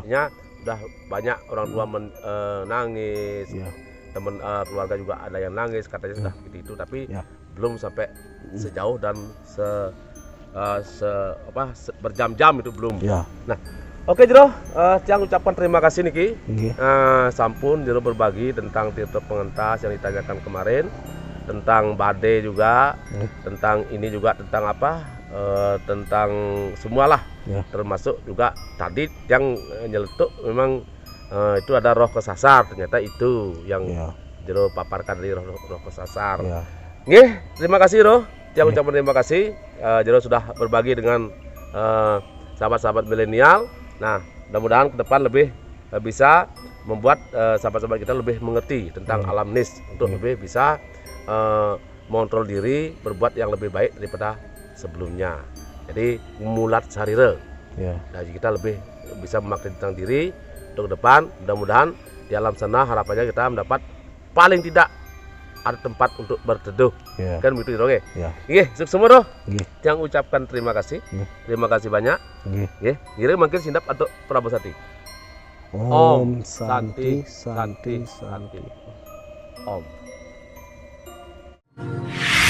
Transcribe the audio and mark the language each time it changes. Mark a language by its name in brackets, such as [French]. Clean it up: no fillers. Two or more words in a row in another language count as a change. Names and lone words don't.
[Indonesian] Artinya sudah banyak orang tua nangis. Ya. Teman keluarga juga ada yang nangis katanya sudah begitu itu, tapi Ya. belum sampai sejauh dan berjam-jam itu belum. Ya. Nah, oke Jero, Tiang ucapkan terima kasih niki. Nggih. Sampun Jero berbagi tentang Tirta Pengentas yang ditanyakan kemarin, tentang badai juga, tentang ini juga tentang apa? Tentang semualah, Ya. termasuk juga tadi yang nyeletuk memang itu ada roh kesasar, ternyata itu yang Ya. Jero paparkan dari roh kesasar. Ya. Nggih, terima kasih Roh. Tiang Ya. ucapkan terima kasih. Jero sudah berbagi dengan sahabat-sahabat milenial. Nah, mudah-mudahan ke depan lebih bisa membuat sahabat-sahabat kita lebih mengerti tentang Ya. alam nis, untuk Ya. lebih bisa mengontrol diri, berbuat yang lebih baik daripada sebelumnya. Jadi mulat sarire. Ya. Nah, kita lebih bisa memakai tentang diri untuk ke depan. Mudah-mudahan di alam sana harapannya kita mendapat paling tidak ada tempat untuk berteduh. Ya. Kan begitu Roh. Ya. Nggih, sukses semua Roh. Nggih. Yang ucapkan terima kasih. Nggih. Terima kasih banyak. Nggih. Nggih. Ngira makin sindap untuk Prabu Sati. [Sanskrit] Om Santi Santi Santi. Santi. Om.